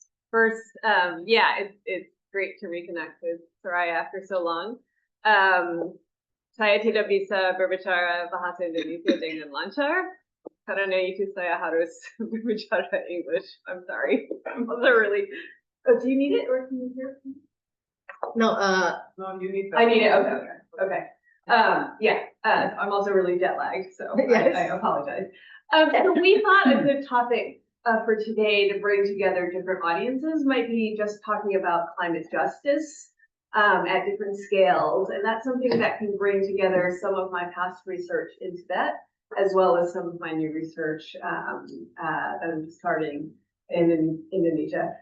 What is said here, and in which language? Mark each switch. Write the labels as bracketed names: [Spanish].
[English] First, yeah, it's great to reconnect with Soraya after so long. [Indonesian] Saya tidak bisa berbicara bahasa Indonesia dengan lancar karena itu saya harus berbicara English. [English] I'm sorry. I'm also really. Oh, do you need it, or can you hear it? No, no, you need that. I need it. Okay. Yeah, I'm also really jet lagged, so yes. I apologize. So we thought a good topic for today to bring together different audiences might be just talking about climate justice at different scales, and that's something that can bring together some of my past research into that, as well as some of my new research that I'm starting in Indonesia.